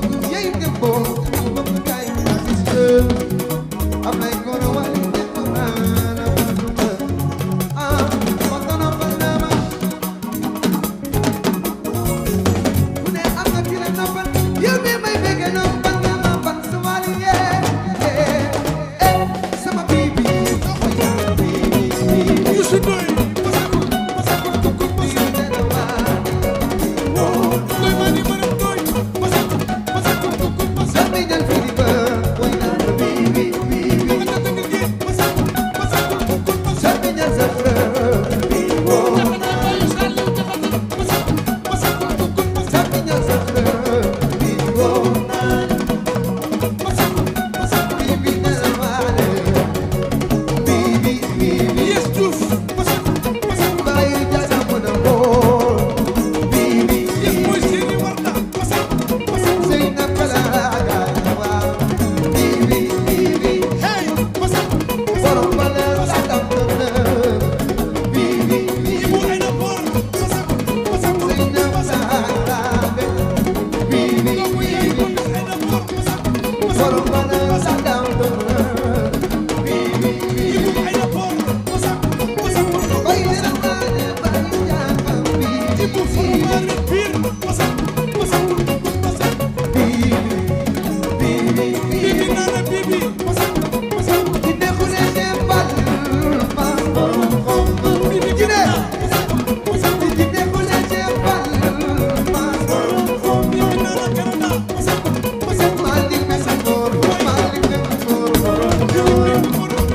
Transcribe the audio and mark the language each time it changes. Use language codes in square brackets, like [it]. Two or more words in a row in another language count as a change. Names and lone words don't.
[wo] Yey, dem bo, dem bo, kay, Aziz, am nay kono wali, dem bo, na, na, na, na. Ah, ma kono fa, na, ma. Ku ne am na ki la noppal, yow mi may bëgg, noppal nga ma, ban sa wali, [en] yeah, yeah. [wo] Eh, sama bibi, bibi, bibi. Youssou Ndoye, Massakou, Massakou, Massakou, Massakou. Ndoye Madi, Madame Ndoye, Massakou, Massakou, Massakou. Sami jël fi di ba, woy naa la bibi, bibi. Massakou, Massakou, Massakou, Massakou. Sami jël sa frère, bibi, oh. Massakou, Massakou, Massakou. Sami jël sa frère, bibi, oh. Bibi, ne la waale. Bibi, bibi. Yes, Diouf, Massakou, Massakou. Baye Dia sa mën a woo. Bibi, Yes, bibi. mooy Seyni Warda, Massakou, Massakou. Seyna Bala Gaye, waaw. Bibi, bibi. Hey, Massakou, Massakou. Borom Bala sa dam dam na. Bibi, bibi. Ibu Aïda Mor, Massakou, Massakou, Seyna Massakou. Bala Gaye. Bibi, Doomu yaay bibi. Aïda Mor, Massakou, Massakou. Borom Bala sa dam dam na. Bibi, bibi. Ibu Aïda Mor, Massakou, Massakou. Baye Dia sa mën a, Baye Dia sa bibi. Ibu Fourrière Pire, Massakou, Massakou, Massakou. Bibi, bibi, bibi. Bibi Nana Bibi, Massakou, Massakou. Ki nekkul ne Fall, Fall borom xom. Bibi Ki ne. Massakou, Massakou. Ki nekkul ne Fall, Fall borom xom. Bibi Nana Canada, Massakou, Massakou. Malick Mbengue Ngor, Malick Mbengue Ngor, borom Ngor.